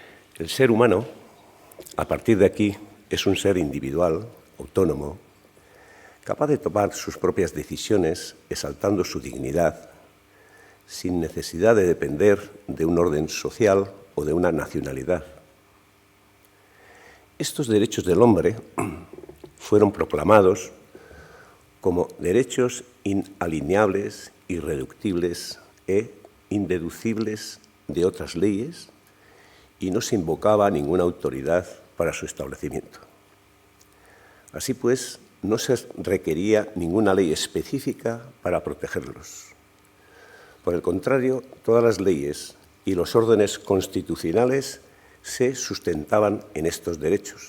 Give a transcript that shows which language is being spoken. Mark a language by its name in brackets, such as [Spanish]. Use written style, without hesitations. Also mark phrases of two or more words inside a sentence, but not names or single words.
[Spanish] El ser humano, a partir de aquí, es un ser individual, autónomo, capaz de tomar sus propias decisiones, exaltando su dignidad, sin necesidad de depender de un orden social o de una nacionalidad. Estos derechos del hombre fueron proclamados como derechos inalineables, irreductibles e indeducibles de otras leyes, y no se invocaba ninguna autoridad para su establecimiento. Así pues, no se requería ninguna ley específica para protegerlos. Por el contrario, todas las leyes y los órdenes constitucionales se sustentaban en estos derechos.